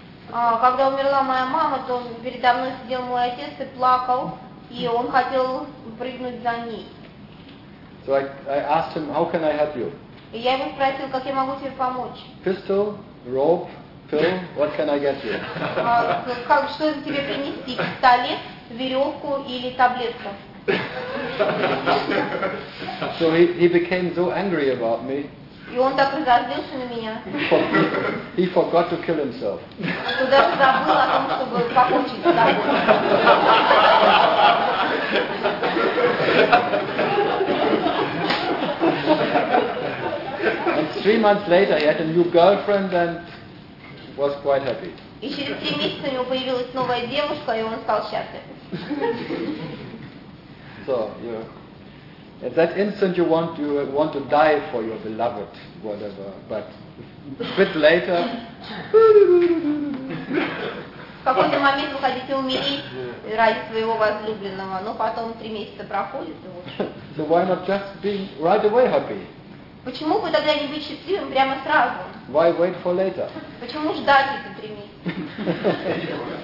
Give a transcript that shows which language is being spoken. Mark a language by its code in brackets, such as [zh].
[ru] Когда умерла моя мама, то передо мной сидел мой отец и плакал, и он хотел прыгнуть за ней. [en] So I asked him, how can I help you? [ru] И я его спросил, как я могу тебе помочь? [en] Pistol, rope, pill, what can I get you? [ru] Как что тебе принести? Пистолет? Веревку или таблетку. [en] So he became so angry about me. [ru] И он так разозлился на меня. [en] He forgot to kill himself. [ru] Что даже забыл о том, чтобы покончить с собой. [en] And 3 months later he had a new girlfriend and was quite happy. [ru] И через 3 месяца у него появилась новая девушка, и он стал счастлив. [en] So, you know, at that instant you want to die for your beloved, whatever, but a bit later... [ru] В какой-то момент вы хотите умереть ради своего возлюбленного, но потом 3 месяца проходит, и вот... [en] So why not just be right away happy? [ru] Почему вы тогда не вычислим прямо сразу? [en] Why wait for later? [ru] Почему ждать эти три месяца?